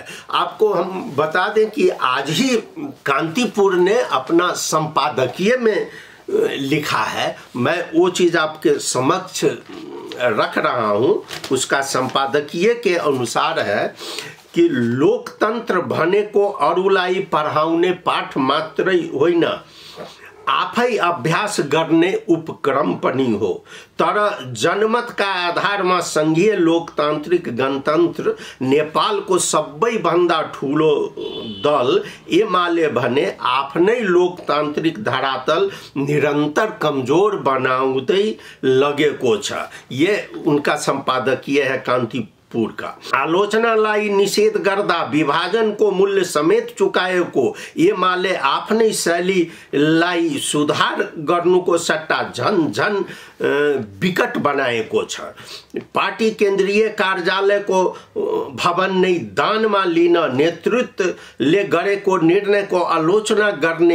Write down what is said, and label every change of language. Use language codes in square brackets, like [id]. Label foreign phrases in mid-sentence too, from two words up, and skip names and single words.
[hi] आपको हम बता दें कि आज ही कांतिपुर ने अपना संपादकीय में लिखा है, मैं वो चीज आपके समक्ष रख रहा हूं। उसका संपादकीय के अनुसार है कि [ne] लोकतंत्र भने को अरूलाई पढाउने पाठ मात्रै होइन, आफै अभ्यास गर्ने उपक्रम पनि हो। तर जनमतका आधारमा संघीय लोकतान्त्रिक गणतन्त्र नेपालको सबैभन्दा ठुलो दल एमाले भने आफ्नै लोकतान्त्रिक धरातल निरन्तर कमजोर बनाउँदै लगेको छ। [hi] ये उनका संपादकीय है कान्तिपुर का। [ne] आलोचनालाई निषेध गर्दा विभाजनको मूल्य समेत चुकाएको एमाले आफ्नै शैलीलाई सुधार गर्नुको सट्टा झन झन विकट बनाएको छ। पार्टी केन्द्रीय कार्यालयको भवन नै दानमा लिन नेतृत्वले गरेको निर्णयको आलोचना गर्ने